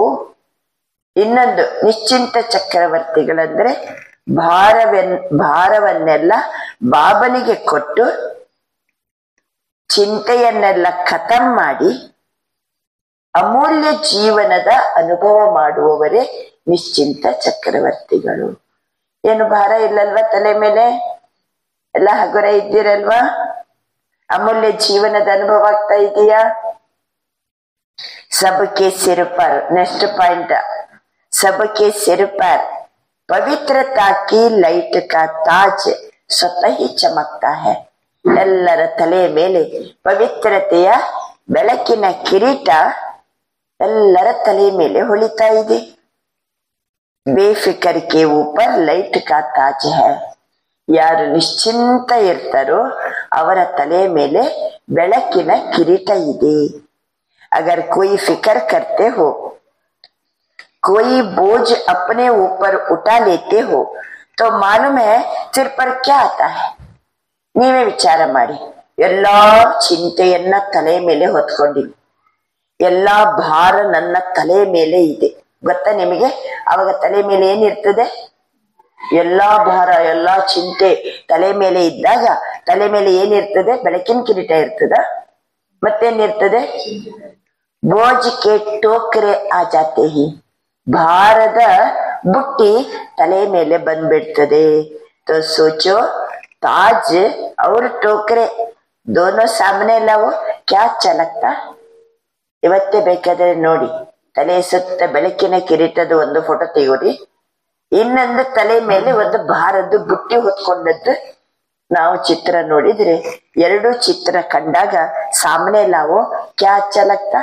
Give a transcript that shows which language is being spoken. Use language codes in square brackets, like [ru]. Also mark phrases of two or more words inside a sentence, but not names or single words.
[kn] ಇನ್ನೊಂದು ನಿಶ್ಚಿಂತ ಚಕ್ರವರ್ತಿಗಳಂದ್ರೆ ಭಾರವನ್ನೆಲ್ಲ ಬಾಬನಿಗೆ ಕೊಟ್ಟು ಚಿಂತೆಯನ್ನೆಲ್ಲ ಖತಮ್ ಮಾಡಿ ಅಮೂಲ್ಯ ಜೀವನದ ಅನುಭವ ಮಾಡುವವರೇ ನಿಶ್ಚಿಂತ ಚಕ್ರವರ್ತಿಗಳು. ಏನು ಭಾರ ಇಲ್ಲಲ್ವಾ ತಲೆ ಮೇಲೆ? ಎಲ್ಲ ಹಗುರ ಇದ್ದೀರಲ್ವಾ? ಅಮೂಲ್ಯ ಜೀವನದ ಅನುಭವ ಆಗ್ತಾ ಇದೆಯಾ? [hi] सबके सिर पर, [en] next point, [hi] सबके सिर पर पवित्रता की लाइट का ताज स्वतः ही चमकता है. [kn] ಎಲ್ಲರ ತಲೆ ಮೇಲೆ ಪವಿತ್ರತೆಯ ಬೆಳಕಿನ ಕಿರೀಟ ಎಲ್ಲರ ತಲೆ ಮೇಲೆ ಹೊಳಿತಾ ಇದೆ. [hi] बेफिक्र के ऊपर लाइट का ताज है. [kn] ಯಾರು ನಿಶ್ಚಿಂತ ಇರ್ತಾರೋ ಅವರ ತಲೆ ಮೇಲೆ ಬೆಳಕಿನ ಕಿರೀಟ ಇದೆ. [hi] अगर कोई फिक्र करते हो, कोई बोझ अपने ऊपर उठा लेते हो, तो मालूम है सिर पर क्या आता है. [kn] ನೀವೇ ವಿಚಾರ ಮಾಡಿ, ಎಲ್ಲಾ ಚಿಂತೆಯನ್ನ ತಲೆ ಮೇಲೆ ಹೊತ್ಕೊಂಡಿವಿ, ಎಲ್ಲಾ ಭಾರ ನನ್ನ ತಲೆ ಮೇಲೆ ಇದೆ ಗೊತ್ತಾ ನಿಮಗೆ? ಅವಾಗ ತಲೆ ಮೇಲೆ ಏನಿರ್ತದೆ? ಎಲ್ಲಾ ಭಾರ ಎಲ್ಲಾ ಚಿಂತೆ ತಲೆ ಮೇಲೆ ಇದ್ದಾಗ ತಲೆ ಮೇಲೆ ಏನಿರ್ತದೆ? ಬೆಳಕಿನ ಕಿರೀಟ ಇರ್ತದ, ಮತ್ತೇನಿರ್ತದೆ? [hi] बोझ के टोकरे आ जाते ही, [kn] ಭಾರದ ಬುಟ್ಟಿ ತಲೆ ಮೇಲೆ ಬಂದ್ಬಿಡ್ತದೆ. [hi] तो सोचो ताज और टोकरे दोनों सामने लाओ, क्या अच्छा लगता? [kn] ಇವತ್ತೇ ಬೇಕಾದ್ರೆ ನೋಡಿ, ತಲೆ ಸುತ್ತ ಬೆಳಕಿನ ಕಿರೀಟದ ಒಂದು ಫೋಟೋ ತೆಗೋರಿ, ಇನ್ನೊಂದು ತಲೆ ಮೇಲೆ ಒಂದು ಭಾರದ್ದು ಬುಟ್ಟಿ ಹೊತ್ಕೊಂಡದ್ದು ನಾವು ಚಿತ್ರ ನೋಡಿದ್ರೆ, ಎರಡು ಚಿತ್ರ ಕಂಡಾಗ [hi] सामने लाओ क्या अच्छा लगता?